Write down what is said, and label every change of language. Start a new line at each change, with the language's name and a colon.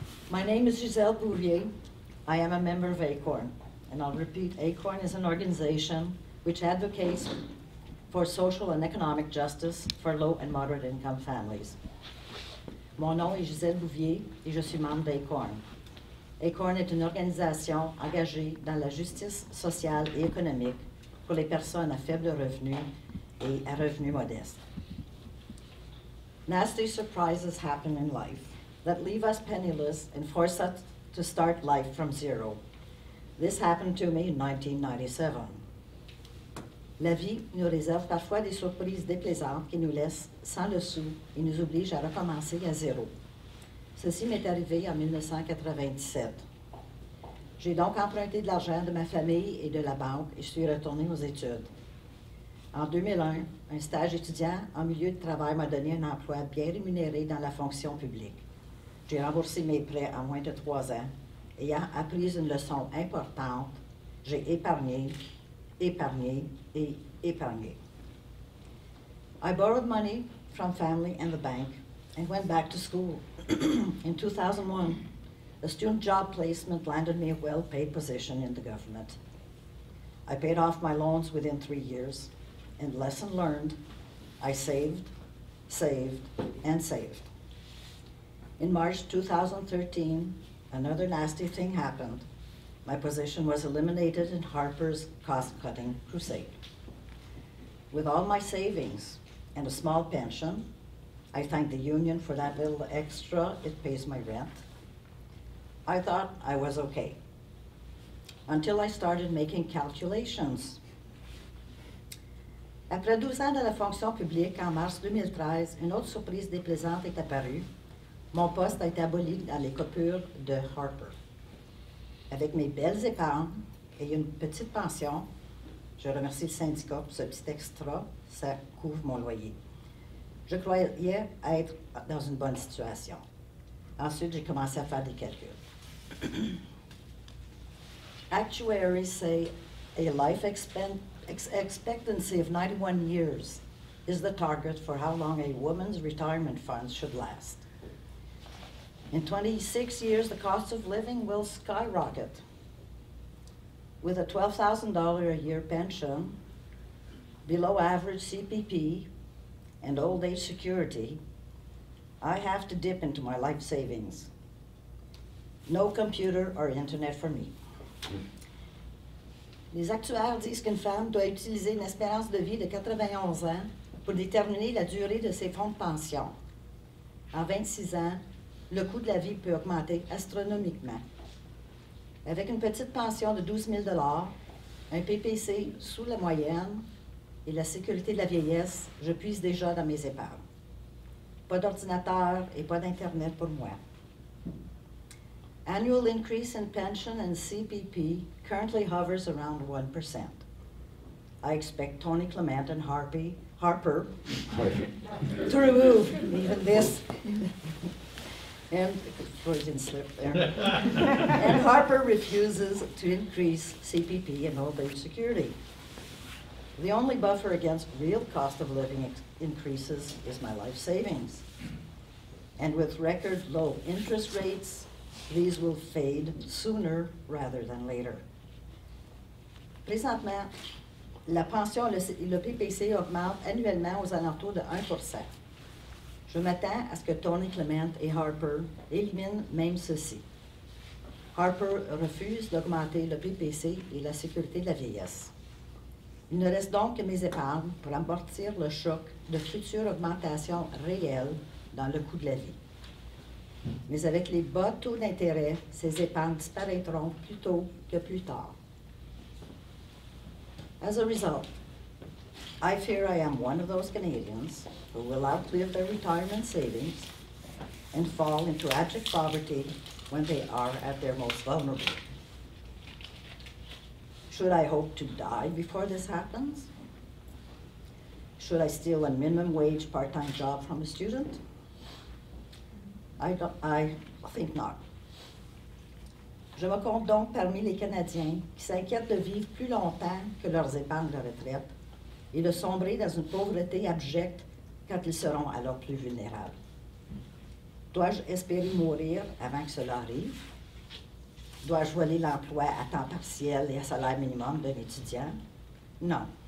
English: My name is Gisele Bouvier. I am a member of ACORN. And I'll repeat, ACORN is an organization which advocates for social and economic justice for low and moderate income families.
French: Mon nom est Gisele Bouvier et je suis membre d'ACORN. ACORN est une organisation engagée dans la justice sociale et économique pour les personnes à faible revenu et à revenus modestes.
English: Nasty surprises happen in life that leave us penniless and force us to start life from zero. This happened to me in 1997.
French: La vie nous réserve parfois des surprises déplaisantes qui nous laissent sans le sou et nous obligent à recommencer à zéro. Ceci m'est arrivé en 1997. J'ai donc emprunté de l'argent de ma famille et de la banque et je suis retournée aux études. En 2001, un stage étudiant en milieu de travail m'a donné un emploi bien rémunéré dans la fonction publique. J'ai remboursé mes prêts en moins de 3 ans. Ayant appris une leçon importante, j'ai épargné, épargné et épargné.
English: I borrowed money from family and the bank and went back to school. In 2001, a student job placement landed me a well-paid position in the government. I paid off my loans within 3 years, and lesson learned, I saved, saved, and saved. In March 2013, another nasty thing happened. My position was eliminated in Harper's cost-cutting crusade. With all my savings and a small pension, I thank the union for that little extra, it pays my rent. I thought I was okay, until I started making calculations.
French: Après 12 ans dans la fonction publique, en mars 2013, une autre surprise déplaisante est apparue. Mon poste a été aboli dans les coupures de Harper. Avec mes belles épargnes et une petite pension, je remercie le syndicat pour ce petit extra, ça couvre mon loyer. Je croyais être dans une bonne situation. Ensuite, j'ai commencé à faire des calculs.
English: Actuaries say a life expectancy of 91 years is the target for how long a woman's retirement funds should last. In 26 years, the cost of living will skyrocket. With a $12,000 a year pension, below average CPP, and old age security, I have to dip into my life savings. No computer or internet for me.
French: Les actuaires disent qu'une femme doit utiliser une espérance de vie de 91 ans pour déterminer la durée de ses fonds de pension. En 26 ans, le coût de la vie peut augmenter astronomiquement. Avec une petite pension de 12 000 $, un PPC sous la moyenne et la sécurité de la vieillesse, je puise déjà dans mes épargnes. Pas d'ordinateur et pas d'Internet pour moi.
English: Annual increase in pension and CPP currently hovers around 1%. I expect Tony Clement and Harper to remove even this. And Freudian slip there. And Harper refuses to increase CPP and old age security. The only buffer against real cost of living increases is my life savings. And with record low interest rates, these will fade sooner rather than later.
French: Présentement, la pension et le PPC augmentent annuellement aux alentours de 1%. Je m'attends à ce que Tony Clement et Harper éliminent même ceci. Harper refuse d'augmenter le PPC et la sécurité de la vieillesse. Il ne reste donc que mes épargnes pour amortir le choc de futures augmentations réelles dans le coût de la vie. Mais avec les bas taux d'intérêt, ces épargnes disparaîtront plus tôt que plus tard.
English: As a result, I fear I am one of those Canadians who will outlive their retirement savings and fall into abject poverty when they are at their most vulnerable. Should I hope to die before this happens? Should I steal a minimum wage part-time job from a student? I think not.
French: Je me compte donc parmi les Canadiens qui s'inquiètent de vivre plus longtemps que leurs épargnes de retraite et de sombrer dans une pauvreté abjecte quand ils seront alors plus vulnérables. Dois-je espérer mourir avant que cela arrive? Dois-je voler l'emploi à temps partiel et à salaire minimum d'un étudiant? Non.